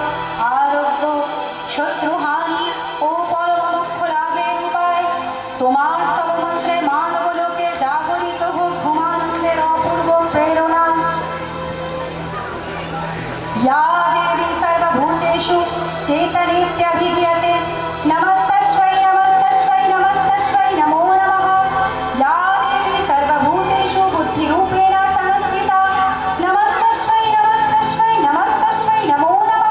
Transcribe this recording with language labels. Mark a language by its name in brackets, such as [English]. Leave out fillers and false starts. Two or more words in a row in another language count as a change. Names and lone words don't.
[Bangla] আরোগ্য শত্রুহানি ও পরমোক্ষ লাভের উপায় তোমার স্তবমন্ত্রে মানবলোকে জাগরিত হোক ঘুমানন্দের অপূর্ব প্রেরণা। [Sanskrit] या देवी सर्वभूतेषु चेतनेत्यभिधीयते नमस्तस्मै नमस्तस्मै नमस्तस्मै नमो नमः। या देवी सर्वभूतेषु बुद्धिरूपेण संस्थिता नमस्तस्मै नमस्तस्मै नमस्तस्मै नमो नमः।